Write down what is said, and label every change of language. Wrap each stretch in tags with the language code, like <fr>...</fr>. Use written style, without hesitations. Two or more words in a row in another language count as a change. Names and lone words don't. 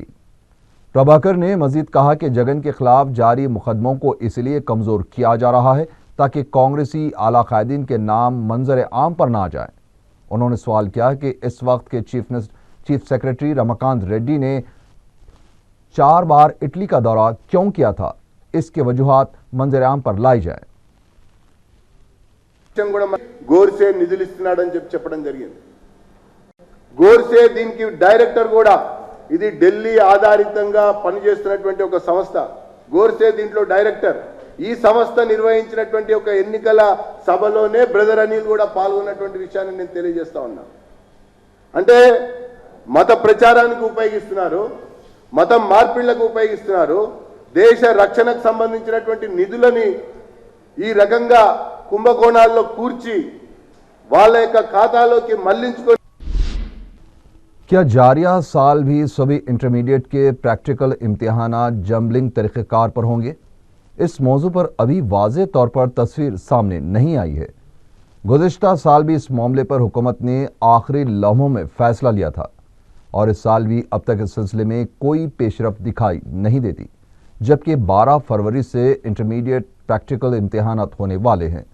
<ur>پربھاکر نے مزید کہا کہ جگن کے خلاف جاری مقدموں کو اس لیے کمزور کیا جا رہا ہے تاکہ کانگریسی اعلیٰ قائدین کے نام منظر عام پر نہ جائیں۔ انہوں نے سوال کیا کہ اس وقت کے</ur> <en>chief secretary</en> <ur>رماکانت ریڈی نے 4 بار اٹلی کا دورہ کیوں کیا تھا، اس کے وجوہات منظر عام پر لائی جائیں۔</ur> <te>గోర్సే నిధులు ఇస్తున్నాడని చెప్పడం జరిగింది. గోర్సే దీనికి డైరెక్టర్ కూడా ఇది ఢిల్లీ ఆధారితంగా పనిచేస్తున్నటువంటి ఒక సంస్థ. గోర్సే దీంట్లో డైరెక్టర్. ఈ సంస్థ నిర్వహించినటువంటి ఒక ఎన్నికల సభలోనే బ్రదర్ అనిల్ కూడా పాల్గొన్నటువంటి విషయాన్ని నేను తెలియజేస్తా ఉన్నా. అంటే మత ప్రచారానికి ఉపయోగిస్తున్నారు, మతం మార్పిళ్లకు ఉపయోగిస్తున్నారు, దేశ రక్షణకు సంబంధించినటువంటి నిధులని ఈ రకంగా కుంభకోణాల్లో కూర్చి వాళ్ళ యొక్క ఖాతాలోకి మళ్లించుకొని</te> <ur>کیا جاریہ سال بھی سبھی انٹرمیڈیٹ کے پریکٹیکل امتحانات جمبلنگ طریقہ کار پر ہوں گے؟ اس موضوع پر ابھی واضح طور پر تصویر سامنے نہیں آئی ہے۔ گزشتہ سال بھی اس معاملے پر حکومت نے آخری لمحوں میں فیصلہ لیا تھا اور اس سال بھی اب تک اس سلسلے میں کوئی پیش رفت دکھائی نہیں دیتی، جبکہ 12 فروری سے</ur> <en>intermediate practical</en> <ur>امتحانات ہونے والے ہیں۔</ur>